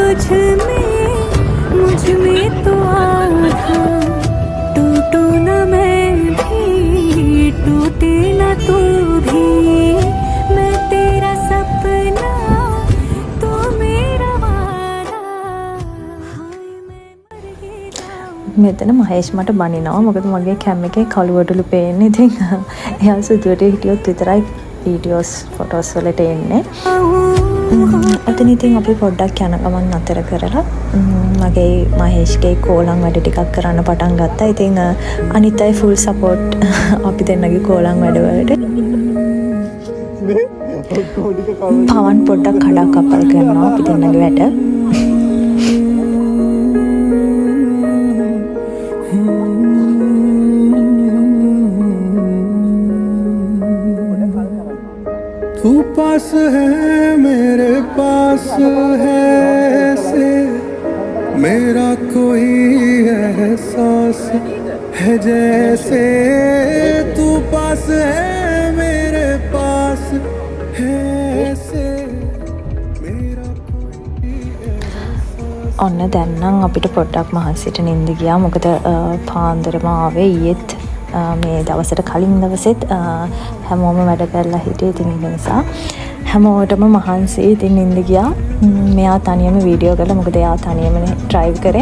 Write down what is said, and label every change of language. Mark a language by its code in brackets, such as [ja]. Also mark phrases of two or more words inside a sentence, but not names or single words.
[hi] मुझ में तो आधा टूटू न मैं भी टूटे न तू भी मैं तेरा सपना तो मेरा वादा हाय मैं मर ही जाऊं [si] මෙතන මහේෂ් මට බනිනවා මොකද මගේ කැම් එකේ කළුවටලු පේන්නේ. ඉතින් එයා සුදුවට හිටියොත් විතරයි [en] videos photos [si] වලට එන්නේ. අතන ඉතින් අපි පොඩ්ඩක් යන ගමන් නතර කරලා මගේ මහේෂ්ගේ කෝලම් වැඩ ටිකක් කරන්න පටන් ගත්තා. ඉතින් අනිත් අය [en] full support [si] අපි දෙන්නගේ කෝලම් වැඩ වලට. පවන් පොඩ්ඩක් කඩක් කපල් කරනවා අපි දෙන්නගේ වැඩ. [hi] तू पास है मेरे पास है ऐसे मेरा कोई एहसास है जैसे तू पास है मेरे पास है ऐसे मेरा कोई एहसास [si] ඔන්න දැන් නම් අපිට පොඩ්ඩක් මහන්සියට නින්ද ගියා. මොකද පාන්දරම ආවේ ඊයේත් මේ දවසට කලින් දවසෙත් හැමෝම වැඩ කරලා හිටියේ. ඉතින් ඒ නිසා හැමෝටම මහන්සි. ඉතින් නින්ද ගියා. මෙයා තනියම වීඩියෝ කරලා මොකද එයා තනියමනේ ඩ්‍රයිව් කරේ.